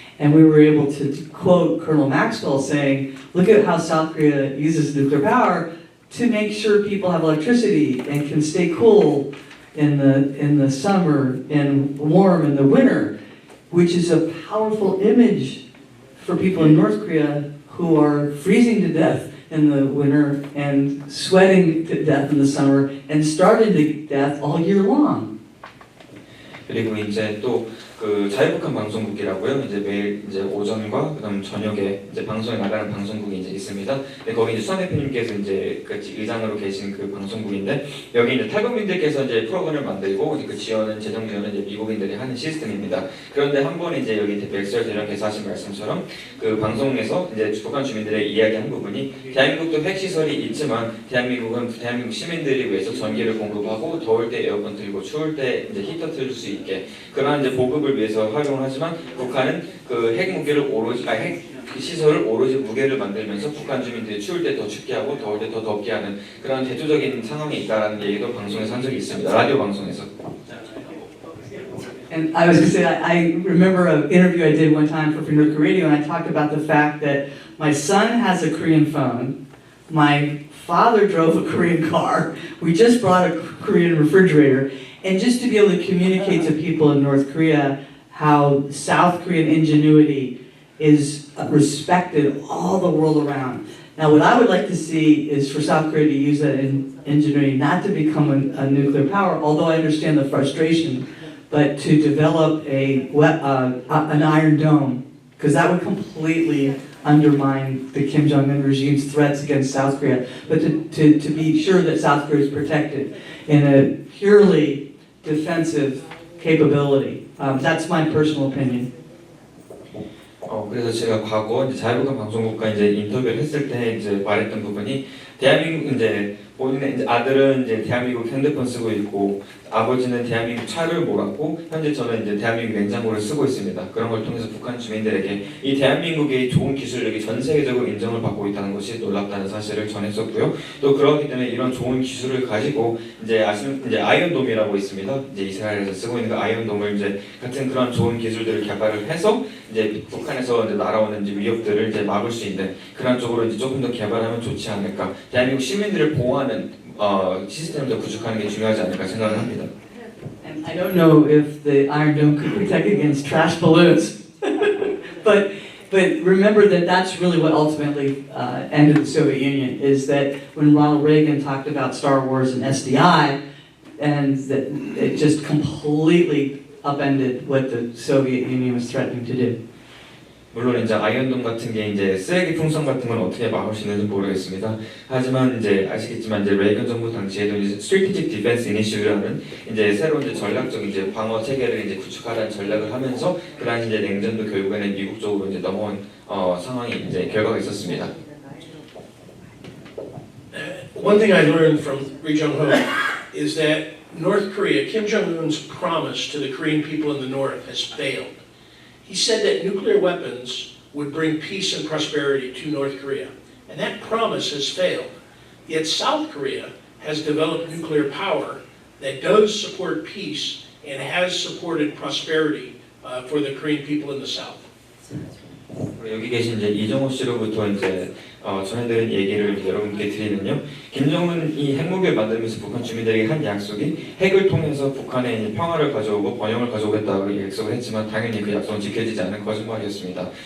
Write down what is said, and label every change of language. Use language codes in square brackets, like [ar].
[en] And we were able to quote Colonel Maxwell saying, look at how South Korea uses nuclear power to make sure people have electricity and can stay cool in the summer and warm in the winter, which is a powerful image for people in North Korea who are freezing to death in the winter and sweating to death in the summer and starving to death all year long. [ko] 그리고 이제 또 그 자유북한 방송국이라고요. 이제 매일 이제 오전과 그다음 저녁에 이제 방송에 나가는 방송국이 이제 있습니다. 근데 거기 이제 수산 대표님께서 이제 그 의장으로 계신 그 방송국인데 여기 이제 탈북민들께서 이제 프로그램을 만들고 그 지원은 재정 지원은 이제 미국인들이 하는 시스템입니다. 그런데 한 번에 이제 여기 백설 대령께서 하신 말씀처럼 그 방송에서 이제 북한 주민들의 이야기한 부분이 대한민국도 핵 시설이 있지만 대한민국은 대한민국 시민들을 위해서 전기를 공급하고 더울 때 에어컨 틀고 추울 때 이제 히터 틀 수 있게 그러한 이제 보급을 위해서 활용하지만 북한은 그 핵 무기를 오로지 핵 시설을 오로지 무게를 만들면서 북한 주민들이 추울 때 더 춥게 하고 더울 때 더 덥게 하는 그런 대조적인 상황이 있다라는 얘기도 방송에서 한 적이 있습니다. 라디오 방송에서. [en] And I was going to say, I remember an interview I did one time for North Korea Radio, and I talked about the fact that my son has a Korean phone, my father drove a Korean car, we just bought a Korean refrigerator, and just to be able to communicate to people in North Korea how South Korean ingenuity is respected all the world around. Now, what I would like to see is for South Korea to use that ingenuity not to become a nuclear power, although I understand the frustration, but to develop an Iron Dome, because that would completely undermine the Kim Jong-un regime's threats against South Korea, but to be sure that South Korea is protected in a purely defensive capability. That's my personal opinion. [ko] 그래서 제가 과거 이제 자유북한 방송국과 이제 인터뷰를 했을 때 이제 말했던 부분이 대한민국 이제 본인의 이제 아들은 이제 대한민국 핸드폰 쓰고 있고 아버지는 대한민국 차를 몰았고 현재 저는 이제 대한민국 냉장고를 쓰고 있습니다. 그런 걸 통해서 북한 주민들에게 이 대한민국의 좋은 기술력이 전 세계적으로 인정을 받고 있다는 것이 놀랍다는 사실을 전했었고요. 또 그렇기 때문에 이런 좋은 기술을 가지고 이제 아이언돔이라고 있습니다. 이제 이스라엘에서 쓰고 있는 그 아이언돔을 이제 같은 그런 좋은 기술들을 개발을 해서 이제 북한에서 이제 날아오는 이제 위협들을 이제 막을 수 있는 그런 쪽으로 이제 조금 더 개발하면 좋지 않을까. 대한민국 시민들을 보호하는 시스템을 더 구축하는 게 중요하지 않을까 생각을 합니다. [en] And I don't know if the Iron Dome could protect against trash balloons, but remember that that's really what ultimately ended the Soviet Union. Is that when Ronald Reagan talked about Star Wars and SDI, and that it just completely upended what the Soviet Union was threatening to do. [ko] 물론 이제 아이언돔 같은 게 이제 쓰레기 풍선 같은 건 어떻게 막을 수 있는지 모르겠습니다. 하지만 이제 아시겠지만 이제 레이건 정부 당시에도 이제 [en] Strategic Defense Initiative [ko] 라는 이제 새로운 이제 전략적 이제 방어 체계를 이제 구축하라는 전략을 하면서 그 당시 이제 냉전도 결국에는 미국 쪽으로 이제 넘어온 상황이 이제 결과가 있었습니다. [en] One thing I learned from Ri Jong-ho is that North Korea, Kim Jong-un's promise to the Korean people in the north has failed. He said that nuclear weapons would bring peace and prosperity to North Korea, and that promise has failed. Yet South Korea has developed nuclear power that does support peace and has supported prosperity for the Korean people in the South. [ko] 여기 계신 이제 이정호 씨로부터 이제 전해드린 얘기를 여러분께 드리면요. 김정은이 핵무기를 만들면서 북한 주민들에게 한 약속이 핵을 통해서 북한에 이제 평화를 가져오고 번영을 가져오겠다고 약속을 했지만 당연히 그 약속은 지켜지지 않은 거짓말이었습니다.